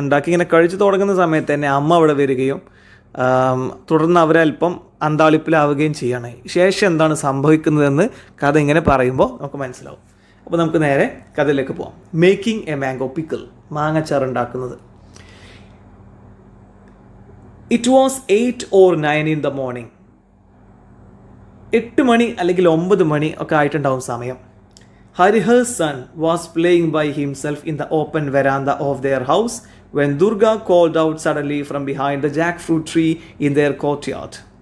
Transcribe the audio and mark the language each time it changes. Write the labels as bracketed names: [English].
[Malayalam] ഉണ്ടാക്കി ഇങ്ങനെ കഴിച്ചു തുടങ്ങുന്ന സമയത്ത് തന്നെ അമ്മ അവിടെ വരികയും തുടർന്ന് അവരല്പം അന്താളിപ്പിലാവുകയും ചെയ്യാണ്. ശേഷം എന്താണ് സംഭവിക്കുന്നതെന്ന് കഥ ഇങ്ങനെ പറയുമ്പോൾ നമുക്ക് മനസ്സിലാവും. അപ്പോൾ നമുക്ക് നേരെ കഥയിലേക്ക് പോകാം. [English] making a mango pickle, [Malayalam] മാങ്ങച്ചാർ ഉണ്ടാക്കുന്നത്. [English] It was 8 or 9 in the morning. [Malayalam] 8 മണി അല്ലെങ്കിൽ 9 മണി ഒക്കെ ആയിട്ടുണ്ടാവും സമയം. [English] Harihar's son was playing by himself in the open veranda of their house when Durga called out suddenly from behind the jackfruit tree in their courtyard.